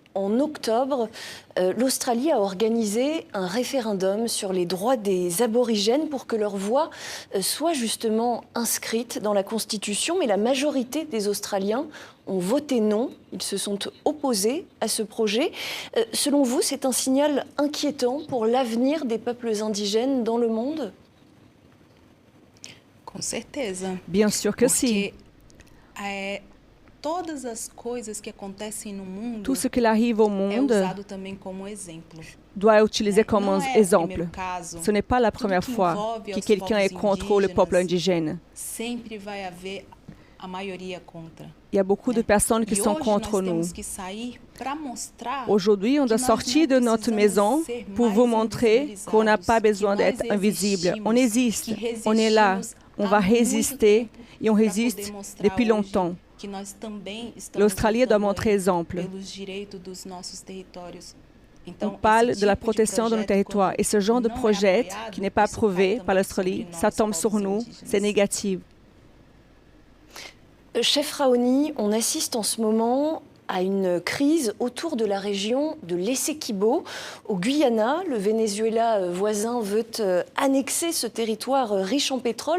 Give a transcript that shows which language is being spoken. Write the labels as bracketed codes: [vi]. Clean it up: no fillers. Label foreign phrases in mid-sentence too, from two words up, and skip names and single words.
[fr] En octobre, l'Australie a organisé un référendum sur les droits des aborigènes pour que leur voix soit justement inscrite dans la Constitution. Mais la majorité des Australiens ont voté non, ils se sont opposés à ce projet. Selon vous, c'est un signal inquiétant pour l'avenir des peuples indigènes dans le monde? [pt] Com certeza. [fr] Bien sûr que si. [pt] Todas as coisas que acontecem no mundo [fr] Tout ce qui arrive au [pt] é [fr] monde [pt] usado também como exemplo. [fr] doit être utilisé comme [pt] Não [fr] un [pt] é o [fr] exemple. [pt] primeiro caso. [fr] Ce n'est pas la [pt] Tudo [fr] première [pt] que [fr] fois [pt] envolve [fr] que [pt] aos [fr] quelqu'un est [pt] povos [fr] contre le peuple [pt] indígenas, [fr] indigène. [pt] sempre vai haver a maioria contra. [fr] Il y a beaucoup de personnes qui [pt] E [fr] sont [pt] hoje [fr] contre [pt] nós [fr] nous. [pt] temos que sair para mostrar [fr] Aujourd'hui, on doit [pt] que nós [fr] sortir [pt] não [fr] de notre [pt] precisamos [fr] maison [pt] ser [fr] pour [pt] mais [fr] vous montrer qu'on n'a pas [pt] invisibilizados, [fr] besoin [pt] que nós [fr] d'être invisible. On [pt] existimos, [fr] existe, [pt] que [fr] on est là, [pt] resistimos [fr] on [pt] há [fr] va [pt] muito [fr] résister [pt] tempo [fr] et on [pt] para [fr] résiste [pt] poder mostrar [fr] depuis [pt] hoje [fr] longtemps. [pt] que nós também estamos [fr] L'Australie doit [pt] lutando [fr] montrer [pt] aí [fr] exemple. [pt] pelos direitos dos nossos territórios. [fr] On [pt] Então, [fr] parle [pt] esse [fr] de la [pt] tipo [fr] protection de nos [pt] projeto, [fr] territoires. Et ce genre de [pt] não é [fr] projet [pt] apoiado, [fr] qui n'est pas [pt] isso fala [fr] approuvé [pt] também [fr] par l'Australie, [pt] sobre [fr] ça [pt] nós, [fr] tombe sur [pt] povos [fr] nous, [pt] indígenas. [fr] c'est négatif. Chef Raoni, on assiste en ce moment à une crise autour de la région de l'Essequibo. Au Guyana, le Venezuela voisin veut annexer ce territoire riche en pétrole.